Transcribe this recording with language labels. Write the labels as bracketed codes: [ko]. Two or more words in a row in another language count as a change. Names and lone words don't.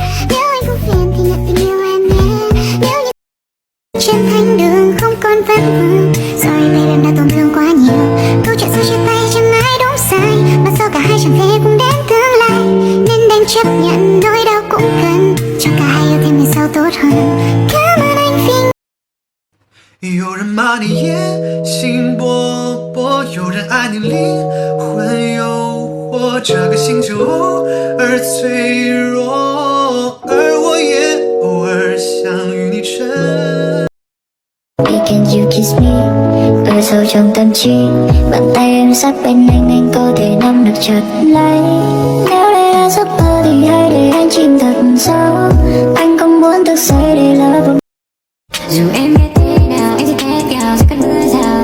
[vi] Nếu anh không phiền thì nhận tình yêu em nhé. Nếu như trên thánh đường không còn vấn vương, rồi nay em đã tổn thương quá nhiều. Câu chuyện xưa chia tay chẳng ai đúng sai, mà sao cả hai chẳng thể cùng đến tương lai. Nên đành chấp nhận nỗi đau cũng cần cho cả hai yêu thêm về sau tốt hơn. Cảm ơn anh vì [zh] 有人骂你野心勃勃，有人爱你灵魂诱惑，这个星球偶尔脆弱，而我也偶尔想与你沉。 [en] Can you kiss me? [vi] Ở sâu trong tâm trí, bàn tay em sát bên anh có thể nắm được chặt lấy. Nếu đây là giấc mơ thì hãy để anh chìm thật sâu. Anh không muốn thức dậy để lỡ một. dù em biết thế nào em sẽ thế nào giữa cơn mưa rào.